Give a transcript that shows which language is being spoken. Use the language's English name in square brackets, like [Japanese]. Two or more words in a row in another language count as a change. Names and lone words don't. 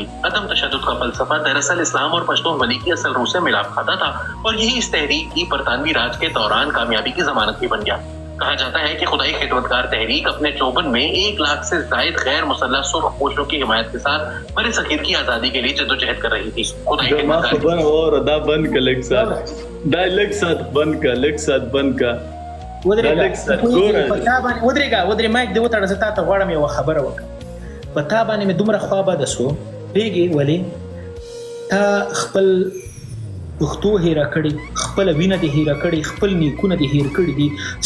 [Urdu] عدم تشدد کا فلسفہ دراصل اسلام اور پشتون ولی کی اصل روح سے ملاپ کھاتا تھا اور یہی اس تحریک کی برطانوی راج کے دوران کامیابی کی ضمانت بھی بن گیا. کہا جاتا ہے کہ خدائی خدمتگار تحریک اپنے چوبن میں 1 لاکھ سے زائد غیر مسلح سرخ پوشوں کی حمایت کے ساتھ بر صغیر کی آزادی کے لیے جدوجہد کر رہی تھی. خدائی خدمتگار اور دا بند کا لیک ساتھ بند کا [Pashto] ودرې مایک دې وتړه. زه تا ته غواړم یوه خبره وکړم. په تا باندې مې دومره خوا بده شو پوهېږې ولې تا خپل پښتو هیره کړې، خپله وینه دې هیره کړې، خپل نیکونه دې هیر کړي دي.